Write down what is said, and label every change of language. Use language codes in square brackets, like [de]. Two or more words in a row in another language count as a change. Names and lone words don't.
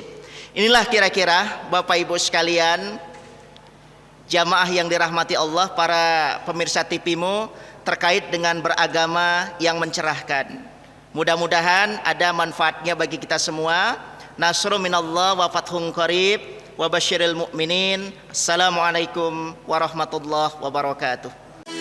[id] Inilah kira-kira Bapak Ibu sekalian, jamaah yang dirahmati Allah, para pemirsa TV-mu, terkait dengan beragama yang mencerahkan. Mudah-mudahan ada manfaatnya bagi kita semua. [ar] نصر من الله وفتح قريب وبشر المؤمنين. السلام عليكم ورحمة الله وبركاته.